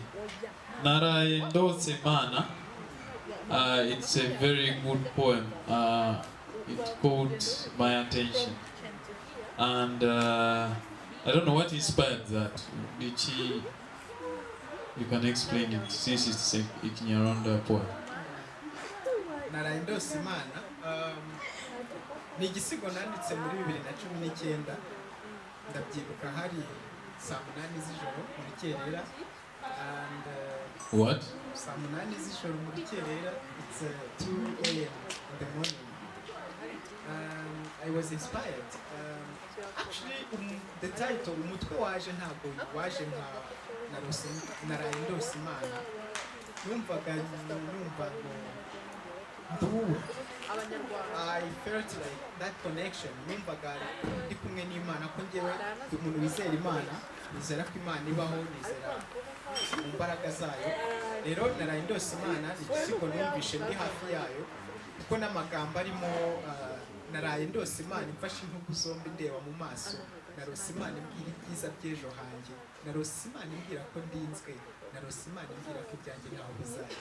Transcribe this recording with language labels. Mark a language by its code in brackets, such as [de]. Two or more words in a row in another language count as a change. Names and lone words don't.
[en] Urugendo, it's a very good poem. It caught my attention. And I don't know what inspired that. Richie, you can explain it since it's a Kinyarwanda poem. [rw] Urugendo ni igisigo nanditse muri 2019, ndabyibuka hari saa 8 z'ijoro muri Kerera, [en] and what? [rw] Saa 8 z'ijoro muri Kerera, [en] it's 2 a.m. in the morning. I was inspired. Actually, the title, [rw] umutwe waje ntabwo waje nka Urugendo Simana. [en] Numvaga I felt like that connection. [rw] Numvaga ndi kumwe n'Imana, ko njyewe umuntu wizera Imana, nizera ko Imana ibaho, nizera mu mbaraga zayo. Rero Urugendo Simana ni igisigo numvishe ndi hafi yayo, kuko n'amagambo arimo Urugendo Simana imfashe intugu zombi ndeba mu maso, narose Imana imbwira ibyiza by'ejo hanjye, narose Imana imbwira ko ndinzwe, narose Imana imbwira ko ibyanjye ntaho bizajya.